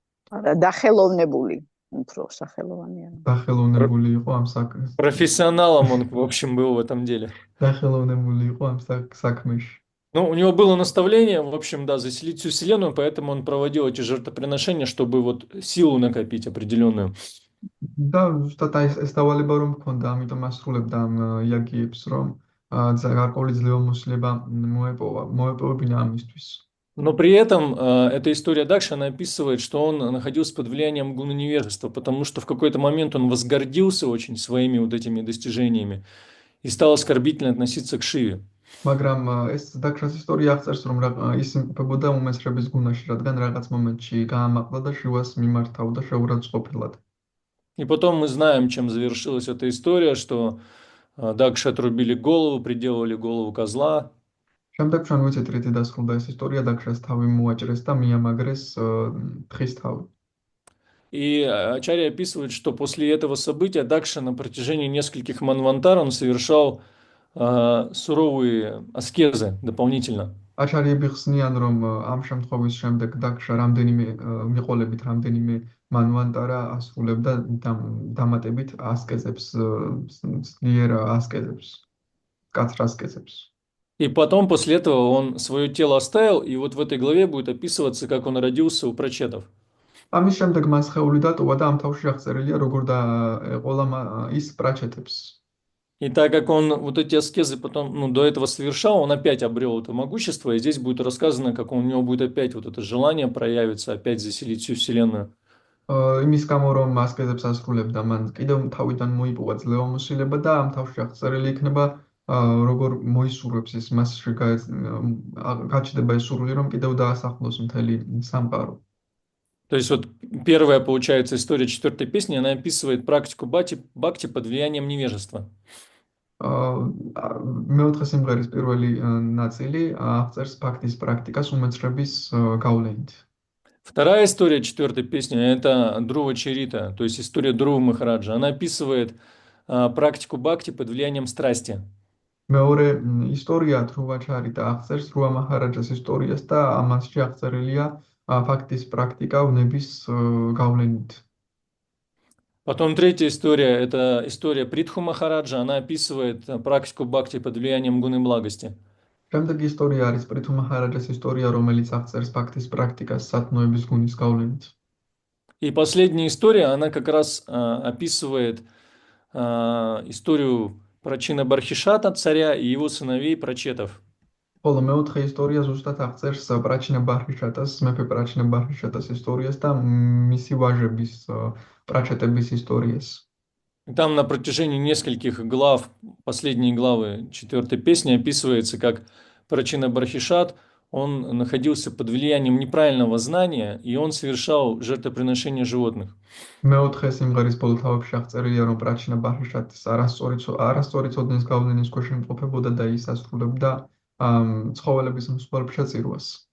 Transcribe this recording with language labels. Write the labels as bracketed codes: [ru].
[ka] დახელოვნებული, უფრო სახელოვანია. დახელოვნებული იყო ამ საქმეში. [ru] Профессионалом он, в общем, был в этом деле. [ka] დახელოვნებული იყო ამ საქმეში. [ru] Ну, у него было наставление, в общем, да, заселить всю Вселенную, поэтому он проводил эти жертвоприношения, чтобы вот силу накопить определенную. [ka] და ზუსტად ეს დავალება რომ მქონდა, ამიტომ ასრულებდა ამ იაგიებს, რომ გარკვეული ძლევამოსილება მოეპოვებინა ამისთვის. [ru] Но при этом эта история Дакши, она описывает, что он находился под влиянием гуна невежества, потому что в какой-то момент он возгордился очень своими вот этими достижениями и стал оскорбительно относиться к Шиве. [ka] მაგრამ ეს დაქრას ისტორია აღწერს, რომ ის იმყოფებოდა უმეცრების გუნაში, რადგან რაღაც მომენტში გაამაყლა და შივას მიმართავდა შეურაცხყოფილად. [ru] И потом мы знаем, чем завершилась эта история, что Дакше отрубили голову, приделали голову козла. [ka] შემდეგ ჩვენ ვიცით, რითი დასრულდა ეს ისტორია, დაქრას თავი მოაჭრეს და მიამაგრეს თხის თავი. [ru] И Ачарья описывает, что после этого события Дакша на протяжении нескольких манвантар он совершал суровые аскезы дополнительно. [ka] აჩარიები ხსნიან, რომ ამ შემთხვევის შემდეგ დაქშა მიყოლებით რამდენიმე მანვანტარა ასრულებდა დამატებით ასკეზებს, ძლიერ ასკეზებს, კაცრ ასკეზებს. [ru] И потом, после этого, он свое тело оставил, и вот в этой главе будет описываться, как он родился у прачетов. [ka] ამის შემდეგ მას სხეული დატოვა და ამ თავში აღწერილია, როგორ დაეყოლა ის პრაჩეტებს. [ru] И так как он вот эти аскезы потом, до этого совершал, он опять обрел это могущество, и здесь будет рассказано, как у него будет опять вот это желание проявиться, опять заселить всю Вселенную. [ka] იმის გამო რომ ასკეზებს ასრულებდა, მან კიდევ თავიდან მოიპოვა ძლევამოსილება და ამ თავში აღწერილი იქნება, როგორ მოისურვებს ის მასში გაჩნდება ეს სურვილი, რომ კიდევ დაასახლოს მთელი სამყარო. [ru] То есть вот первая, получается, история четвертой песни, она описывает практику бхакти под влиянием невежества. [ka] მეოთხე სიმღერის პირველი ნაწილი აღწერს ბхакти-ს პრაქტიკას უმეცრების გავლენით. [ru] Вторая история четвертой песни – это Друва Чарита, то есть история Друвы Махараджа. Она описывает практику бхакти под влиянием страсти. [ka] მეორე ისტორია დრუვა ჩარიტა აღწერს დრუვა მაჰარაჯას ისტორიას და ამასში აღწერილია ბхакти-ს პრაქტიკა უნების გავლენით. [ru] Потом третья история – это история Притху Махараджа. Она описывает практику бхакти под влиянием гуны благости. [ka] Შემდეგი ისტორია არის პრითუ მაჰარაჯას ისტორია, რომელიც აღწერს ბхакти-ს პრაქტიკას სათნოების გუნის გავლენით. [ru] И последняя история, она как раз описывает историю Прачина Бархишата, царя, и его сыновей Прачетов. [ka] ხოლო მეოთხე ისტორია ზუსტად აღწერს პრაჩინა ბარჰიშატას, მეფე პრაჩინა ბარჰიშატას ისტორიას და მისი ვაჟების პრაჩეტების ისტორიას. [ru] И там на протяжении нескольких глав, последние главы четвертой песни описывается, как Прачина Бархишат, он находился под влиянием неправильного знания, и он совершал жертвоприношение животных. [ka] მეოთხე სიმღერის ბოლო თავებში აღწერილია, რომ პრაჩინა ბარჰიშატის არასწორი ცოდნის გავლენის ქვეშ იმყოფებოდა და ის ასრულებდა ცხოველების მსხვერპლშეწირვას.